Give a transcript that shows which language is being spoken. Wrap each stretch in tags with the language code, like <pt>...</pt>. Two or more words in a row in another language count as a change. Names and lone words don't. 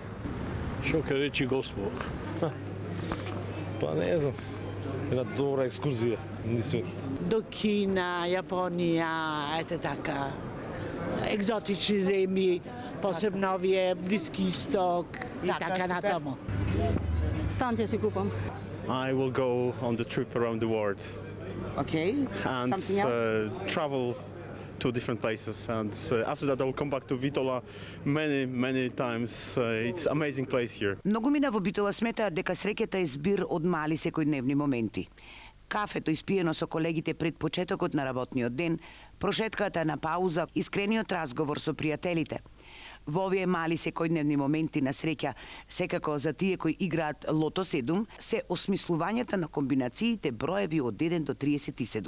<mk>Што ќе речи Господ? Па не знам. Една добра екскурзија низ светот. До Кина, Јапонија, ете така. Екзотични земји, посебно овие Блиски Исток и така натаму. Стан ќе си купам.</mk> <en>I will go on the trip around the world</en> <mk>Океј.</mk> <en>and Something else? travel to different places. And after that, I will come back to Vitola many times. It's an amazing place here.</en> <mk>Многумина во Битола сметаат дека среќата е збир од мали секојдневни моменти. Кафето испиено со колегите пред почетокот на работниот ден, прошетката на пауза, искрениот разговор со пријателите. Во овие мали секојдневни моменти на среќа, секако за тие кои играат Лото 7, се осмислувањата на комбинациите броеви од 1 до 37.</mk>